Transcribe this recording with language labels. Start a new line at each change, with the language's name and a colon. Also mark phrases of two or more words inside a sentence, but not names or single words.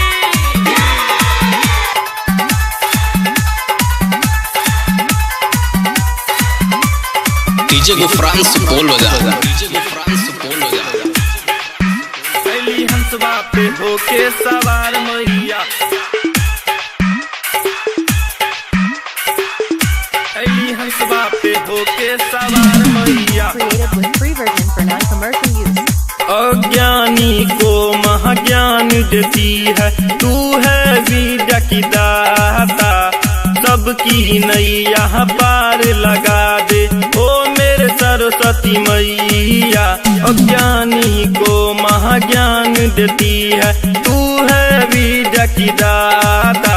Hindi: डीजे को फ्रांस बोल बजा, डीजे को फ्रांस बोल बजा। अली हंसवा पे होके सवार मैया, अली हंसवा पे होके सवार मैया।
English: Created with free version for non-commercial use.
Hindi: अज्ञानी को महाज्ञान देती है, तू है विद्या की दाता। सबकी नैया पार लगा दे, ओ मेरे सरस्वती मैया। अज्ञानी को महाज्ञान देती है, तू है विद्या की दाता।